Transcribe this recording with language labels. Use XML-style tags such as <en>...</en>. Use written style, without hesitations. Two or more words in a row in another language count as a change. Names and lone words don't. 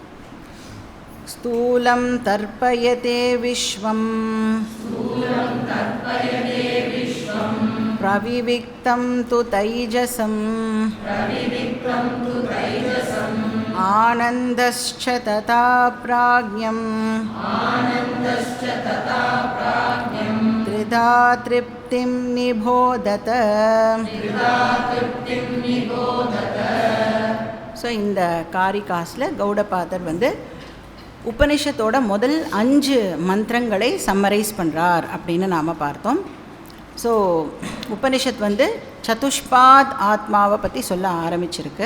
<sa>स्थूलं तर्पयते विश्वं प्रविविक्तं तु तैजसं आनन्दश्च तथा प्राज्ञं त्रिधा तृप्तिं निबोधत।</sa> <ta>ஸோ இந்த காரிகாஸில் கௌடபாதர் உபனிஷத்தோட முதல் 5 மந்திரங்களை சம்மரைஸ் பண்ணுறார் அப்படின்னு நாம் பார்த்தோம். ஸோ உபனிஷத் சதுஷ்பாத் ஆத்மாவை பற்றி சொல்ல ஆரம்பிச்சிருக்கு.</ta>